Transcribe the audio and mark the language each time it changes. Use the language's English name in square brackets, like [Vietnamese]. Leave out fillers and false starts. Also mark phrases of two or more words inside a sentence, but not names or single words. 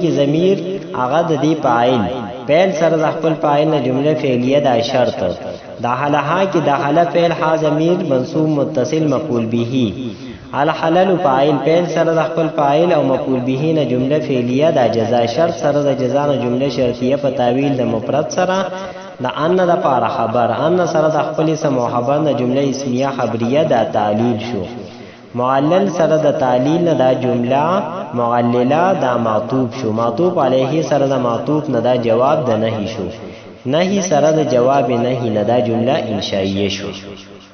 [Pashto] کې ضمیر هغه د دې فاعل، پیل سره د خپل فاعل نه جمله فعلیه د شرط، داخلها کې داخله فعل، ها ضمیر منصوب متصل مفعول به، الحلل فاعل، پیل سره د خپل فاعل او مفعول به نه جمله فعلیه د جزاء، شرط سره د جزاء نه جمله شرطیه په تعویل د مفرد سره، د ان د پاره خبر، ان سره د خپل اسم او خبر نه جمله اسمیه خبریه د تعلیل شو. معلل سره د تعلیل نه دا جمله معلله دا معطوف شو، معطوف علیه سره د معطوف نه دا جواب د نهی شو، نهی سره د جواب نهی نه دا جمله انشائیه شو.